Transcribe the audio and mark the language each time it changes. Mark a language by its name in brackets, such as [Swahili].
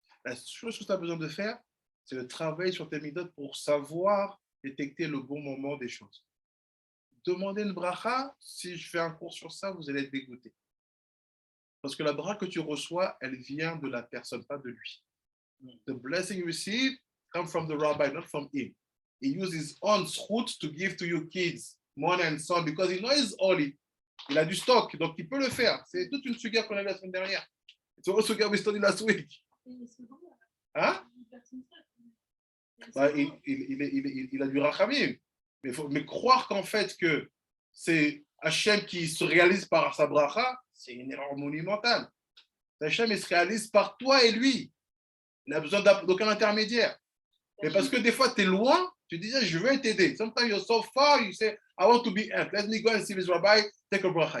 [French] La chose que tu as besoin de faire, c'est de travailler sur tes méthodes pour savoir détecter le bon moment des choses. Demandez une bracha, si je fais un cours sur ça, vous allez être dégoûté. Parce que la bracha que tu reçois, elle vient de la personne, pas de lui. [English] The blessing you receive comes from the rabbi, not from him. He uses his own zchut to give to your kids, mother and son, because he knows it's holy. [French] Il a du stock, donc il peut le faire. C'est toute une suga qu'on a vu la semaine dernière. [English] It's a suga we studied last week. [French] Hein? Bah, il a du rachamim. Mais croire qu'en fait que c'est Hachem qui se réalise par sa bracha, c'est une erreur monumentale. Hachem, il se réalise par toi et lui. Il n'a besoin d'aucun intermédiaire. Mais parce que des fois, tu es loin, tu disais, je veux t'aider. [English] Sometimes you're so far, you say, I want to be helped. Let me go and see this rabbi, take a bracha.